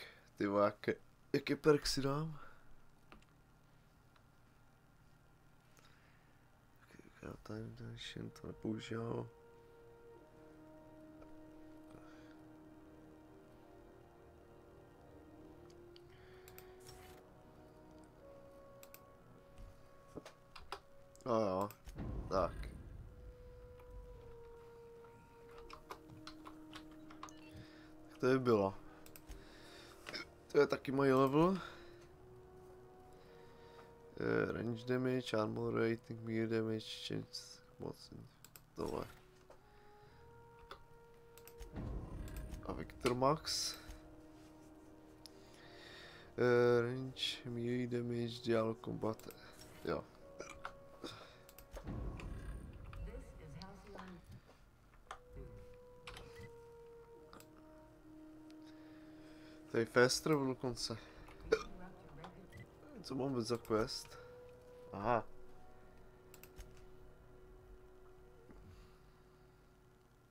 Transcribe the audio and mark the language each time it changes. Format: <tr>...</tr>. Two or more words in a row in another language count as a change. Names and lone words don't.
<cs>Ty vole, jaký perk si dám? Time Dimension, to nepoužívám. A jo, tak. Tak to by bylo. To je taky můj level.</cs> <en>Range damage, armor rating, mere damage, change,</en> <cs>moc, tohle. A Vector Max.</cs> <en>Range, mere damage, dial combat,</en> <cs>jo. To je</cs> <en>fast travel</en> <cs>dokonce. Co mám vůbec za quest? Aha.</cs>